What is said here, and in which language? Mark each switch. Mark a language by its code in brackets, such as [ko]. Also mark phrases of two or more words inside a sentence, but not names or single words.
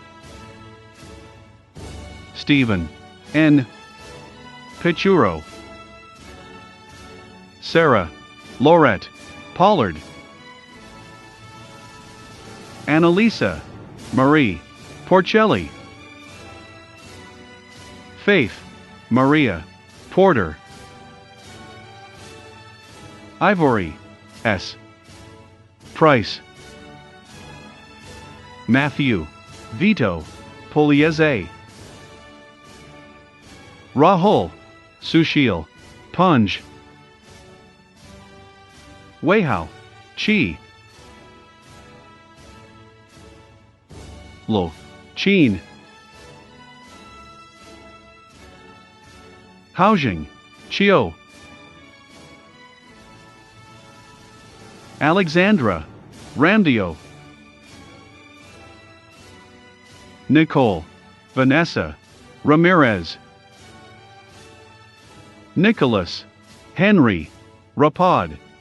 [en] Stephen, N. Pichuro. Sarah, Laurette, Pollard. Annalisa, Marie, Porcelli. Faith, Maria, Porter. Ivory, S. Price. Matthew, Vito, Pugliese. Rahul, Sushil, Punj. Weihao, Chi. Lo, Chin. Haojing, Chio. Alexandra, Randio. Nicole, Vanessa, Ramirez. Nicholas, Henry, Rapod.